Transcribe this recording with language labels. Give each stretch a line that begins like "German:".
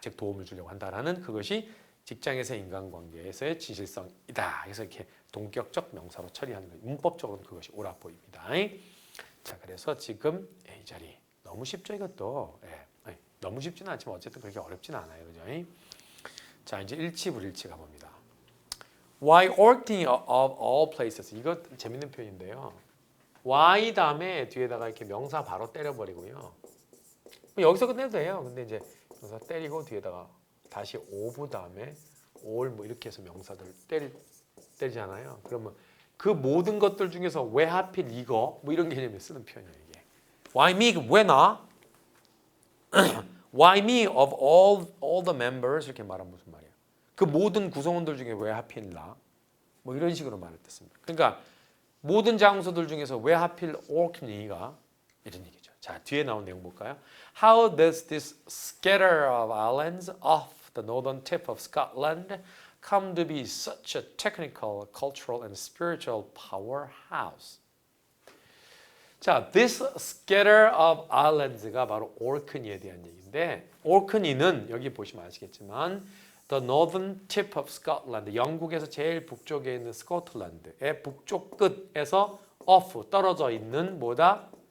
Korean: 즉 도움을 주려고 한다라는 그것이 직장에서의 인간관계에서의 진실성이다. 그래서 이렇게 동격적 명사로 처리하는 거예요. 문법적으로는 그것이 옳아 보입니다. 자, 그래서 지금 A 자리 너무 쉽죠 이것도. 예. 너무 쉽지는 않지만 어쨌든 그렇게 어렵지는 않아요. 그죠? 자, 이제 일치불일치 가봅니다.
English: Why Orkney of all places?
Korean: 이거 재밌는 표현인데요. Why 다음에 뒤에다가 이렇게 명사 바로 때려버리고요. 여기서 끝내도 돼요. 근데 이제 명사 때리고 뒤에다가 다시 of 다음에 all 뭐 이렇게 해서 명사들 때리잖아요. 그러면 그 모든 것들 중에서 왜 하필 이거 뭐 이런 개념에 쓰는 표현이에요. 이게.
English: Why me?
Korean: 왜 나?
English: Why me of all the members?
Korean: 이렇게 말하면 무슨 말이에요? 그 모든 구성원들 중에 왜 하필 나? 뭐 이런 식으로 말했습니다. 그러니까 모든 장소들 중에서 왜 하필 Orkney가 이런 얘기죠. 자, 뒤에 나온 내용 볼까요?
English: How does this scatter of islands off the northern tip of Scotland come to be such a technical, cultural and spiritual powerhouse?
Korean: 자,
English: this scatter of islands
Korean: 가 바로 Orkney에 대한 얘기인데 Orkney는 여기 보시면 아시겠지만
English: the northern tip of Scotland,
Korean: 영국에서 제일 북쪽에 있는 스코틀랜드의 북쪽 끝에서 off, 떨어져 있는 뭐다?